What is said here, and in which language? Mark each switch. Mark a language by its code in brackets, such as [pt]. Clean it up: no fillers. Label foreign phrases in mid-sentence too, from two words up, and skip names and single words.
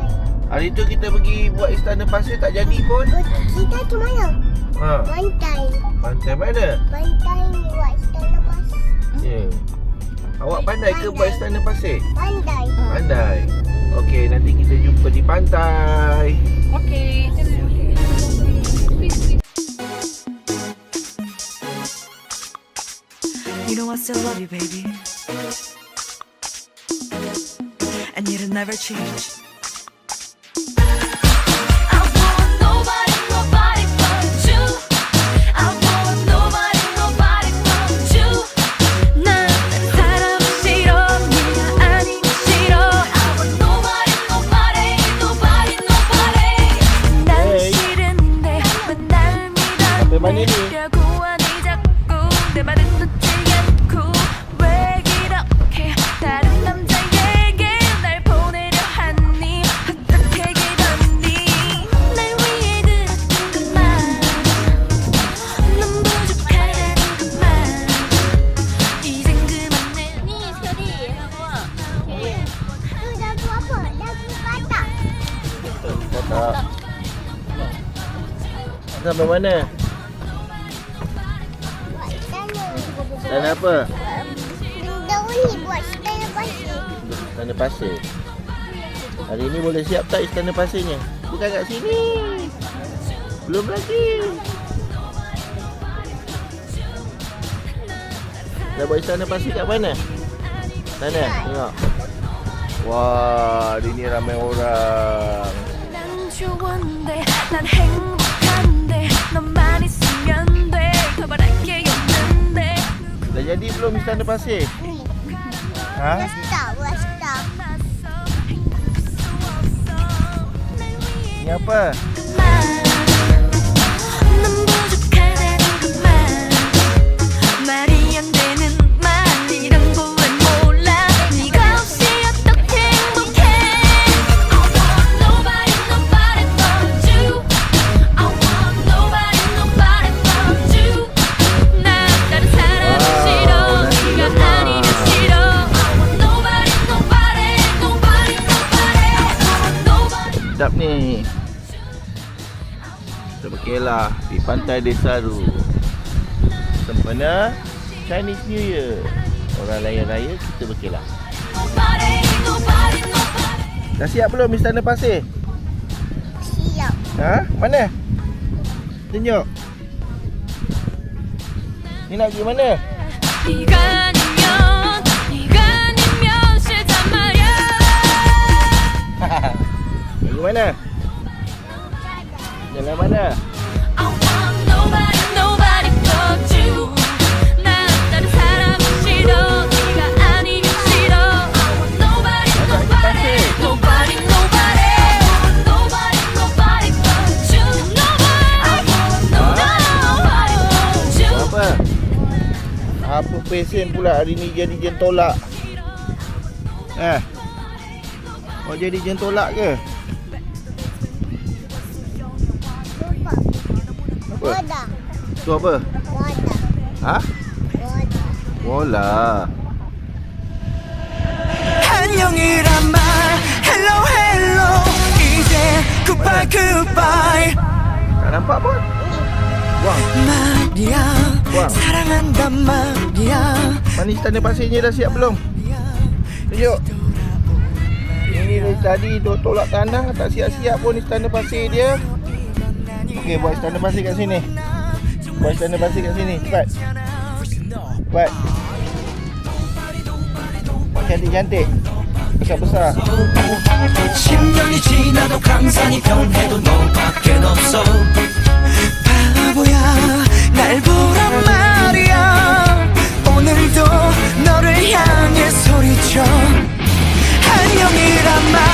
[ms] Hari tu kita pergi buat istana pasir tak jadi pun. Kita tu mana? Ha, Pantai. pantai mana? Pantai ni buat istana pasir. Ya. Awak pandai ke buat istana pasir? Pandai. Pandai. Okey, nanti kita jumpa di pantai. Okay. [en] You know I still love you, baby. And it'll never change. I want nobody but you. I want nobody but you. [ko] 난 사람 싫어, 네가 아니면 싫어. [en] I want nobody. [ko] 난 싫은데 왜 날 [ms] Sampai mana ni? [ko] 믿으려고 하니 자꾸 내 말은 듣지 않고 왜 이렇게 다른 남자에게 날 보내려 하니 어떻게 기다니 날 위해 들었던 그 말 넌 부족하다는 그 말 이젠 그만해 [ms] Tu dah buat apa? Dah buat katak. Tak. Sampai mana? Buat istana. Dan apa? Daun ni buat istana pasir. Istana pasir. Hari ni boleh siap tak istana pasirnya? Bukan kat sini. Belum lagi. Dah buat istana pasir kat mana? Sana, tengok. Wah, hari ni ramai orang. [ko] 난 좋은데 난 행복한데 너만 있으면 돼 더 바랄 게 없는데 [ms] Dah jadi belum istana pasir? Ha? Buat star. Ni apa? [ko] 넌 부족하다는 그 말 말이 안 되는 말이란 걸 몰라 네가 없이 어떻게 행복해 [en] I want nobody but you I want nobody but you [ko] 난 다른 사람 싫어 네가 아니면 싫어 [en] I want nobody [ms] Sedap ni. Kita berkelah di pantai Desaru sempena Chinese New Year. Orang layan raya, kita berkelah. Dah siap belum istana pasir? Siap. Ha? Mana? Tunjuk. Ni nak pergi mana? [ko] 네가 아니면 싫단 말이야 [ms] Pergi mana? Jalan mana? [en] I want nobody but you [ko] 난 다른 사람은 싫어 네가 아니면 싫어 [en] I want nobody but you I want nobody but you [ms] Apa? Apa pesen pula hari ni jadi jentolak? Kau jadi jentolak ke? Lupa. Apa? Wadah. Tu apa? Wadah. Ha? Wadah. Bola. [ko] 안녕이란 말 [en] hello hello [ko] 이제 goodbye [ms] Tak nampak pun? Buang. [ko] 말이야 [ms] Buang. [ko] 사랑한단 말이야 [ms] Mana istana pasirnya dah siap belum? Tunjuk. Ini dari tadi duk tolak tanah, tak siap-siap pun istana pasir dia. Okey, buat istana pasir kat sini. Buat istana pasir kat sini, cepat. Cepat. Buat cantik-cantik. Besar-besar. [ko] 심장이 시간이 지나도 강산이 변해도 너밖엔 없어. 바보야 날 보란 말이야. 오늘도 너를 향해 소리쳐 안녕이란 말.